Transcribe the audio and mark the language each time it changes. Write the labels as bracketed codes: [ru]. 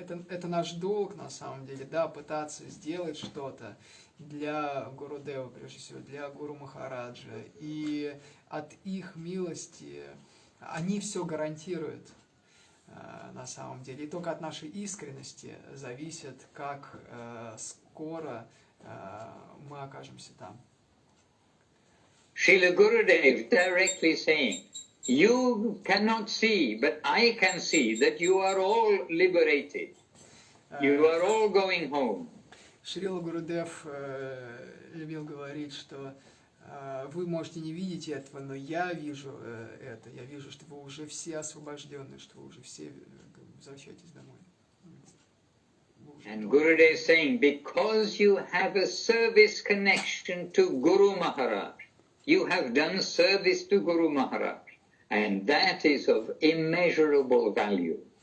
[ru] Это наш долг, на самом деле, да, пытаться сделать что-то для Гурудева, прежде всего, для Гуру Махараджа. И от их милости они все гарантируют, на самом деле. И только от нашей искренности зависит, как скоро мы окажемся там. [en] Srila Gurudev directly saying, you cannot see, but I can see that you are all liberated. You are all going home. [ru] Шрила Гурудев любил говорить, что вы можете не видеть этого, но я вижу это. Я вижу, что вы уже все освобождены, что вы уже все возвращаетесь домой. [en] And Gurudev is saying, because you have a service connection to Guru Maharaj, you have done service to Guru Maharaj, and that is of immeasurable value.